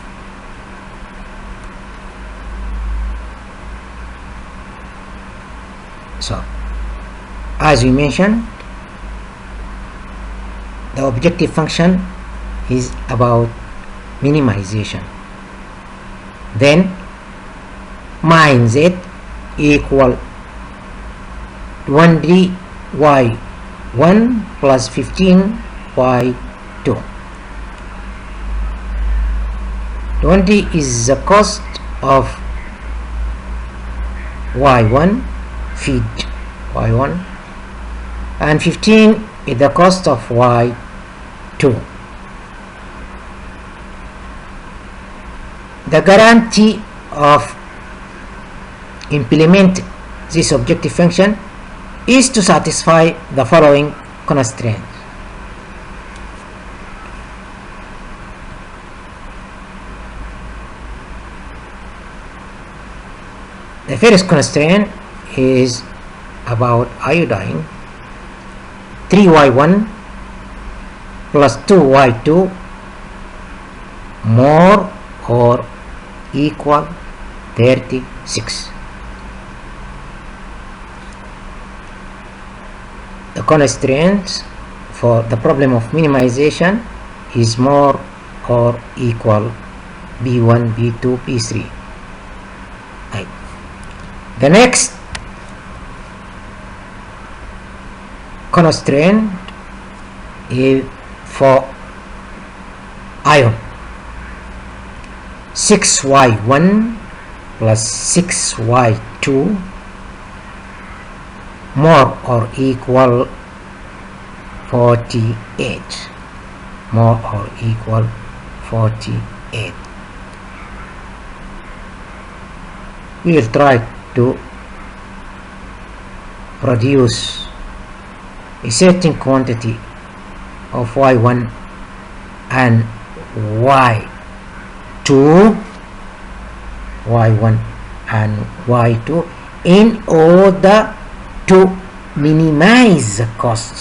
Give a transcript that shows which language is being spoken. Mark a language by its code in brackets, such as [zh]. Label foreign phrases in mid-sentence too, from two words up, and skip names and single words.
[en] So, as we mentioned, the objective function is about minimization. Then min z equal 20 y1 plus 15 y2. 20 is the cost of y1, feed y1, and 15 is the cost of y2. The guarantee of implement this objective function is to satisfy the following constraints. The first constraint is about iodine. 3y1 plus 2y2 more or equal 36. The constraints for the problem of minimization is more or equal B1, B2, B3. Right. The next constraint is for iron. 6y1 plus 6y2 more or equal 48. More or equal 48. We will try to produce a certain quantity of y1 and y2, y1 and y2 in order to minimize the cost.